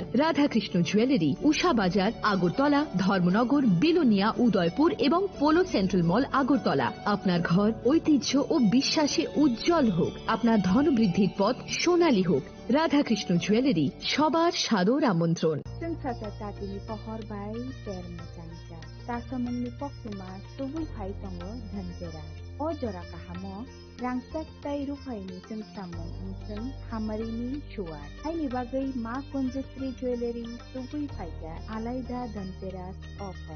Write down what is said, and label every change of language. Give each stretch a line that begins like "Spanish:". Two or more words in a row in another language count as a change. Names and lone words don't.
Bangla: রাধাকৃষ্ণ জুয়েলারি, উষা বাজার, আগরতলা, ধর্মনগর, বিলোনিয়া, উদয়পুর এবং পোলো সেন্ট্রাল মল, আগরতলা। আপনার ঘর ঐতিহ্য ও বিশ্বাসে উজ্জ্বল হোক, আপনার ধনবৃদ্ধির পথ সোনালী হোক। রাধাকৃষ্ণ জুয়েলারি, সবার সাদর আমন্ত্রণ।
Kok Borok: Tatini pohor bai ter macangca. Tasamungni poksima tubul phai tongo dhanjera. O jora kahamo rangsak tai rufai ni sung samung sung hamarini shuar. Haini bagai ma Konjasri jewelry tubul phai ja alaida dhanteras offer.